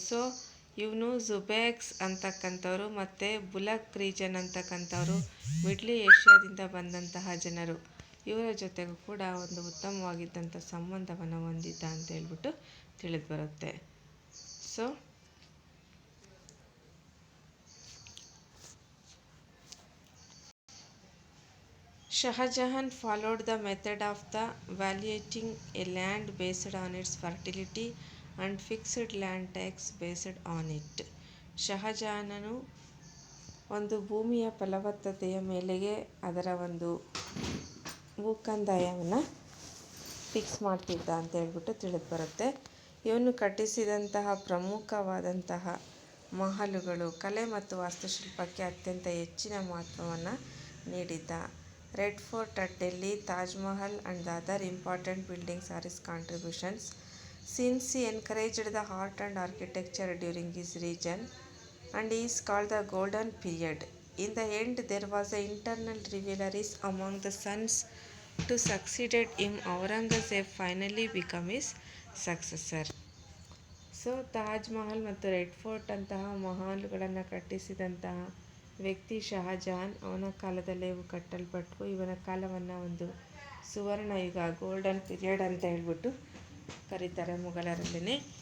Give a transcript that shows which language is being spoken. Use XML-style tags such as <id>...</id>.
<kn>So ಇವನು ಜುಬೇಕ್ಸ್ ಅಂತಕ್ಕಂಥವ್ರು ಮತ್ತು Bullock region ಅಂತಕ್ಕಂಥವ್ರು middle ಏಷ್ಯಾದಿಂದ ಬಂದಂತಹ ಜನರು, ಇವರ ಜೊತೆಗೂ ಕೂಡ ಒಂದು ಉತ್ತಮವಾಗಿದ್ದಂಥ ಸಂಬಂಧವನ್ನು ಹೊಂದಿದ್ದ ಅಂತ ಹೇಳ್ಬಿಟ್ಟು ತಿಳಿದು ಬರುತ್ತೆ.</kn> <en>So Shah Jahan followed the method of the valuating a land based on its fertility and fixed land tax based on it.</en> <kn>ಶಹಜಹಾನನು ಒಂದು ಭೂಮಿಯ ಫಲವತ್ತತೆಯ ಮೇಲೆಗೆ ಅದರ ಒಂದು ಭೂಕಂದಾಯವನ್ನು ಫಿಕ್ಸ್ ಮಾಡ್ತಿದ್ದ ಅಂತ ಹೇಳ್ಬಿಟ್ಟು ತಿಳಿದು ಬರುತ್ತೆ. ಇವನು ಕಟ್ಟಿಸಿದಂತಹ ಪ್ರಮುಖವಾದಂತಹ ಮಹಲುಗಳು ಕಲೆ ಮತ್ತು ವಾಸ್ತುಶಿಲ್ಪಕ್ಕೆ ಅತ್ಯಂತ ಹೆಚ್ಚಿನ ಮಹತ್ವವನ್ನು ನೀಡಿದ್ದ.</kn> <en>Red Fort at Delhi, Taj Mahal and the other important buildings are his contributions. Since he encouraged the art and architecture during his reign and he is called the Golden Period. In the end there was an internal rivalry among the sons to succeeded him. Aurangzeb finally became his successor.</en> <kn>So Taj Mahal ಮತ್ತು red fort ಅಂತಹ ಮಹಲ್ಗಳನ್ನು ಕಟ್ಟಿಸಿದಂತಹ ವ್ಯಕ್ತಿ ಶಹಜಹಾನ್. ಅವನ ಕಾಲದಲ್ಲೇ ಇವು ಕಟ್ಟಲ್ಪಟ್ಟು ಇವನ ಕಾಲವನ್ನು ಒಂದು ಸುವರ್ಣ ಯುಗ, ಗೋಲ್ಡನ್ ಪೀರಿಯಡ್ ಅಂತ ಹೇಳ್ಬಿಟ್ಟು ಕರೀತಾರೆ ಮೊಘಲರಲ್ಲೇ.</kn>